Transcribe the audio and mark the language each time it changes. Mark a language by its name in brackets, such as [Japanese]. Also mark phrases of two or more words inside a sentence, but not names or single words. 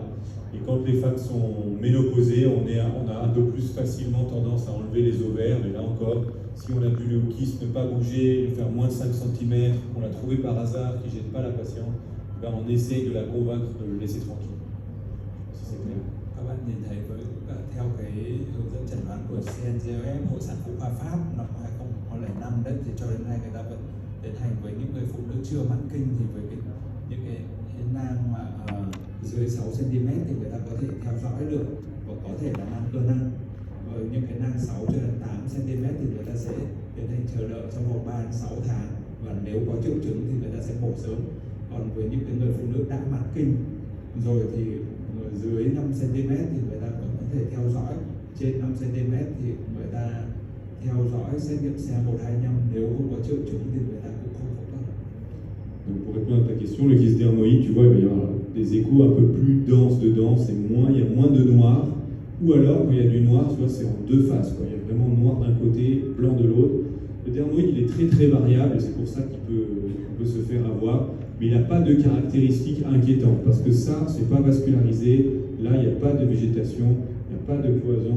[French] Et quand les femmes sont ménopausées, on a un peu plus facilement tendance à enlever les ovaires. Mais là encore, si on a vu le kyste ne pas bouger, faire moins de 5 cm, qu'on l'a trouvé par hasard, qui ne gêne pas la patiente, ben on essaie de la convaincre de le laisser tranquille. Si c'est clair. [Vietnamese] Các bạn nhìn thấy theo cái hướng dẫn chẩn đoán của CNGOF, Hội sản phụ khoa Pháp năm 2005 đấy, thì cho đến nay người ta vẫn tiến hành với những người phụ nữ chưa mãn kinh thì với những cái nang mà dưới 6 cm thì người ta có thể theo dõi được và có thể là nang cơ năng. Với những cái nang 6 cho đến 8 cm thì người ta sẽ tiến hành chờ đợi trong vòng 3 đến 6 tháng, và nếu có triệu chứng thì người ta sẽ mổ sớm. Còn với những cái người phụ nữ đã mãn kinh rồi thì dưới 5 cm thì người ta vẫn có thể theo dõi, trên 5 cm thì người ta theo dõi xét nghiệm CA125, nếu không có triệu chứng thì người ta cũng không phẫu thuật. [French] Donc pour répondre à ta question, le kyste dermoïde, tu vois, il va y avoir des échos un peu plus denses dedans, il y a moins de noir, ou alors quand il y a du noir, tu vois, c'est en deux faces, quoi. Il y a vraiment noir d'un côté, blanc de l'autre. Le dermoïde, il est très très variable, et c'est pour ça qu'il peut se faire avoir, mais il n'a pas de caractéristiques inquiétantes, parce que ça, c'est pas vascularisé, là, il n'y a pas de végétation, il n'y a pas de cloison.